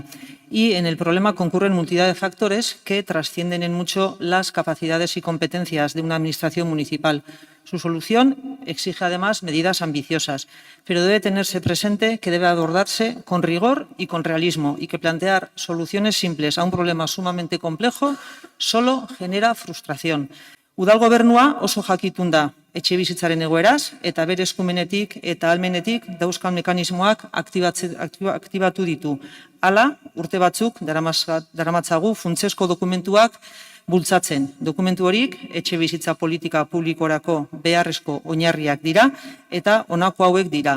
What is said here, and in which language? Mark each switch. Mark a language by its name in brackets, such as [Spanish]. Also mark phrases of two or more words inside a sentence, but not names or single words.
[Spanish] Y en el problema concurren multitud de factores que trascienden en mucho las capacidades y competencias de una administración municipal. Su solución exige además medidas ambiciosas, pero debe tenerse presente que debe abordarse con rigor y con realismo y que plantear soluciones simples a un problema sumamente complejo solo genera frustración. [Basque] Udal gobernua oso jakitun da etxebizitzaren egoeraz eta bere eskumenetik eta ahalmenetik dauzkan mekanismoak aktibatu ditu. Hala, urte batzuk daramatzagu funtsezko dokumentuak bultzatzen. Dokumentu horik etxebizitza politika publikorako beharrezko oinarriak dira eta honako hauek dira.